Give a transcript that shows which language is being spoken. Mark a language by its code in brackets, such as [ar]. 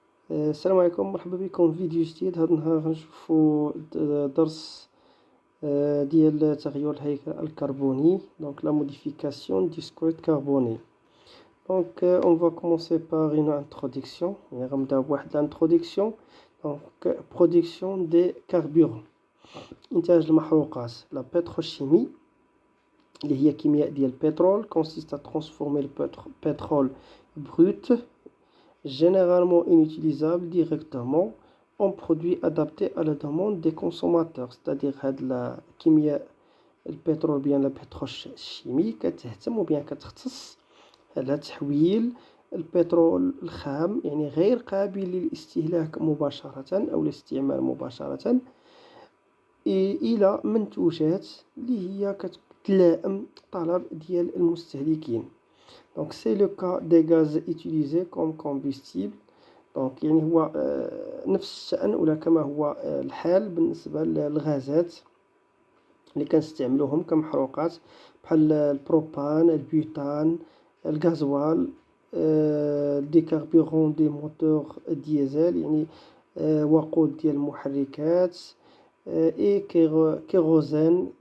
[ar] السلام عليكم، مرحبا بكم في فيديو جديد. هذا النهار غنشوفو درس ديال تغير الهيكل الكربوني، [fr] donc la modification du squelette carboné. Donc on va commencer par une introduction. [ar] يعني غنبداو بواحد l'introduction. [fr] Donc production des carburants، [ar] إنتاج المحروقات. [fr] La pétrochimie [ar] اللي هي كيمياء ديال البترول [fr] consiste à transformer le pétrole brut, généralement inutilisable directement, en produit adapté à la demande des consommateurs. [ar] c'est-à-dire هاد الكيمياء البترول بيان لا بتروشيمي كتهتم وبيان كتختص على تحويل البترول الخام، يعني غير قابل للاستهلاك مباشرة أو الاستعمال مباشرة، إلى منتوجات اللي هي كتلائم الطلب ديال المستهلكين. [fr] Donc c'est le cas des gaz utilisés comme combustible. [ar] Donc يعني هو نفس الشأن ولا كما هو الحال بالنسبة للغازات اللي كنستعملوهم كمحروقات، بحال البروبان، البيوتان، الغازوال، [fr] دي كاربورون دي موتور ديزل، [ar] يعني وقود ديال المحركات، اي كيروزين.